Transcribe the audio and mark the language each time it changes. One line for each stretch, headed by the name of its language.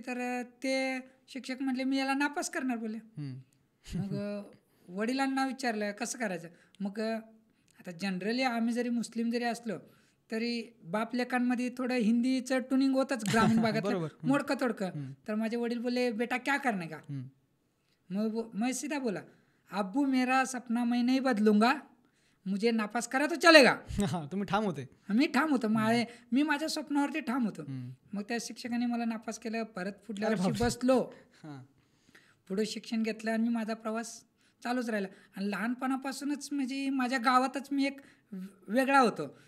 Marathi: तर ते शिक्षक म्हणले, मी याला नापास करणार बोलले. मग वडिलांना विचारलं कसं करायचं. मग आता जनरली आम्ही जरी मुस्लिम जरी असलो तरी बाप लेकांमध्ये थोडं हिंदीचं ट्युनिंग होतच ग्रामीण भागात, मोडकं तोडकं. तर माझे वडील बोलले,
Hindi: बेटा क्या करने का? मग मैं सीधा बोला, अब्बू मेरा सपना मैं नहीं बदलूंगा, मुझे नापास करा तो चलेगा.
Marathi: तुम्ही ठाम होते? मी ठाम होतो, मी माझ्या स्वप्नावरती ठाम होतो. मग त्या शिक्षकांनी मला नापास केलं. परत पुढल्या वर्षी बसलो, पुढे शिक्षण घेतलं, आणि मी माझा प्रवास चालूच राहिला. आणि लहानपणापासूनच म्हणजे माझ्या गावातच मी एक वेगळा होतो.